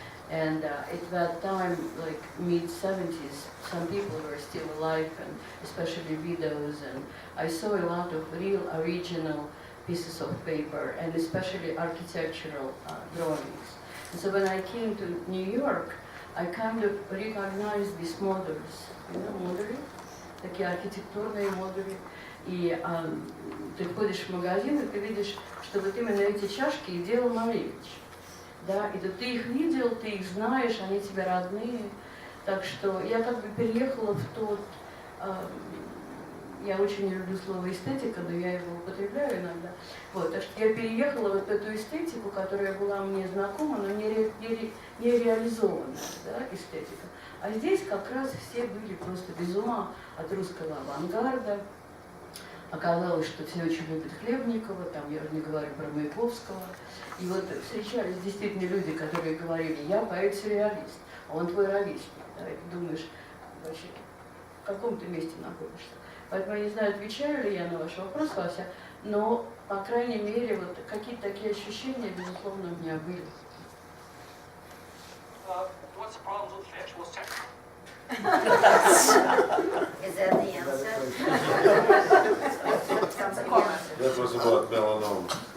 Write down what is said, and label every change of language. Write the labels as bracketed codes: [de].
[en] And at that time, like mid-70s, some people were still alive, and especially widows, and I saw a lot of real original pieces of paper, and especially architectural drawings. And so when I came to New York, I kind of recognized these models, [ru] модули, такие архитектурные модули. И ты входишь в магазин, и ты видишь, что вот именно эти чашки и делал Малевич. Да, и ты их видел, ты их знаешь, они тебе родные. Так что я как бы переехала в тот... Я очень не люблю слово эстетика, но я его употребляю иногда. Вот, так что я переехала вот эту эстетику, которая была мне знакома, но не реализованная, да, эстетика. А здесь как раз все были просто без ума от русского авангарда. Оказалось, что все очень любят Хлебникова, там я не говорю про Маяковского. И вот встречались действительно люди, которые говорили: я поэт-сюрреалист, а он твой ровесник. Да, и ты думаешь, вообще, в каком ты месте находишься? Поэтому я не знаю, отвечаю ли я на ваш вопрос, Вася, но, по крайней мере, вот какие-то такие ощущения, безусловно, у меня были. [en] What's the problem with fish? What's technical? Is that the answer? Sounds like the answer. That was about melanoma.